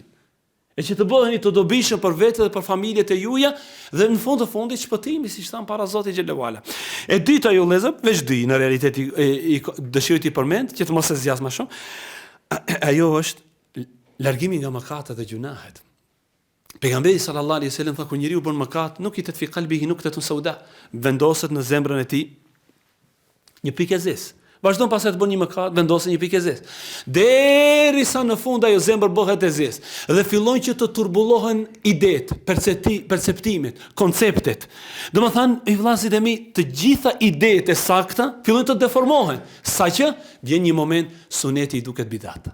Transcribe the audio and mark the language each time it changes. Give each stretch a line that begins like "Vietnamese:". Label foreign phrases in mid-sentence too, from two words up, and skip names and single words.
Albanian: E që të bëheni të dobishëm për vete dhe për familjet e juja dhe në fund të fundit shpëtimi, siç thamë para Zotit
Arabic: xhallahu ala.
Albanian: E dyta ju lezëm, veç dy në realitet i dëshiroj të përmend që të mos e zgjas më shumë. Ajo është largimi nga mëkatet dhe gjunahet. Pejgamberi
Arabic: sallallahu alaihi wasallam
Albanian: tha kur njeriu bën mëkat, nuk i tet
Arabic: fi qalbihi nuqtatun sauda,
Albanian: vendoset në zemrën e tij një pikë zezë. Vazhdon pastaj të bën një mëkat, vendoset një pikë zezë. Derisa në fund ajo zemër bëhet e zezë dhe fillojnë që të turbullohen idetë, perceptimet, konceptet. Domethënë, i vëllezërit e mi, të gjitha idetë e sakta fillojnë të deformohen, saqë vjen një moment suneti i duket bidat.